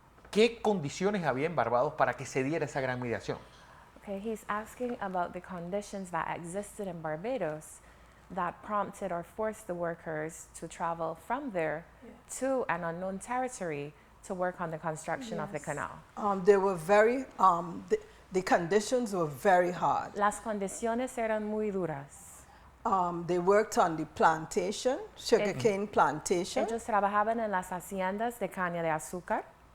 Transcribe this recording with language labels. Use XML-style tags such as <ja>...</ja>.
<es>¿Qué condiciones había en Barbados para que se diera esa gran migración?</es> <en>Okay, he's asking about the conditions that existed in Barbados that prompted or forced the workers to travel from there to an unknown territory to work on the construction of the canal. They were very, the conditions were very hard.</en> <es>Las condiciones eran muy duras.</es> <en>They worked on the plantation, sugarcane plantation.</en> <es>Ellos trabajaban en las haciendas de caña de azúcar.</es>